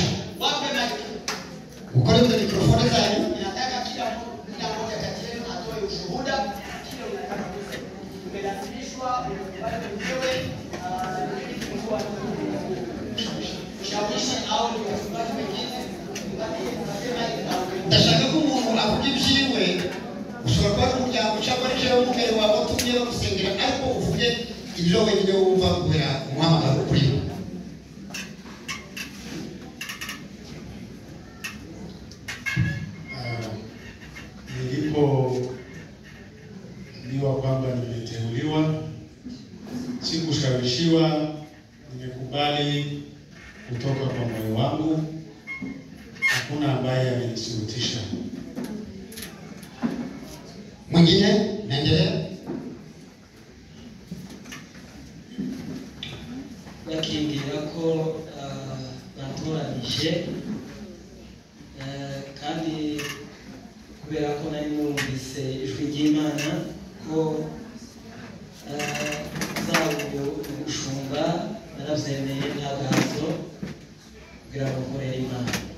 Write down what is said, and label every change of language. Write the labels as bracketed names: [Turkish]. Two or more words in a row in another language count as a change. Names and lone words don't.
[Swahili] Wape mic. Ukole kwa mikrofoni zangu. Ninataka kila mmoja kati yenu atoe ushuhuda kile unataka kusema. Tumelazimishwa wale wenyewe kwa ushawishi au ni wachungaji wengine. [Kinyarwanda] Ndashaka ko umuntu avuga ibyiwe ushobora kuba umuryango cyangwa rije umugere wawe utumye bamusengera ariko uvuge ibyo wenyine wumva guhera umuhamagaro kuri we. [Swahili] Nilipoambiwa kwamba nimeteuliwa, sikushawishiwa, nimekubali kutoka kwa moyo wangu. Hakuna ambaye amenisurutisha. Mwingine naendelea. [Kinyarwanda] Bakimbwira ko batoranije kandi kubera ko nari numvise ijwi ry'Imana ko zawo gushumba narabyemeye ntagazo kugira ngo nkorere Imana,